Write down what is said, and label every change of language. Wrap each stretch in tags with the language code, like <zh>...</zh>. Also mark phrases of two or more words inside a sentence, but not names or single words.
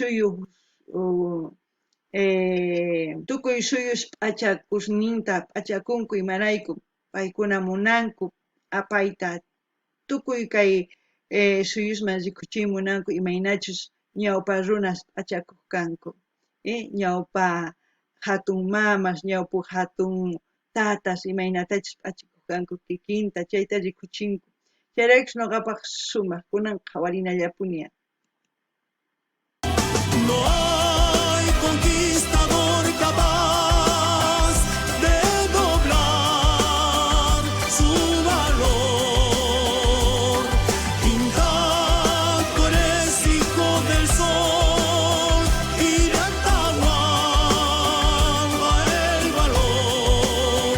<qu>suyus p'achakusninta p'achakunku imarayku paykuna munanku apayta tukuy kay suyusman rikuchiy munanku imaynachus ñawpa runas p'achakuq kanku ñawpa hatun mamas ñawpa hatun tatas imaynatachus p'achikuq kanku kikinta chayta rikuchinku chayraykus noqapaq sumaq kunan qhawarinallapuña</qu> <es>No hay conquistador capaz de doblar su valor. Intacto eres hijo del sol y de Atahualpa el valor.</es>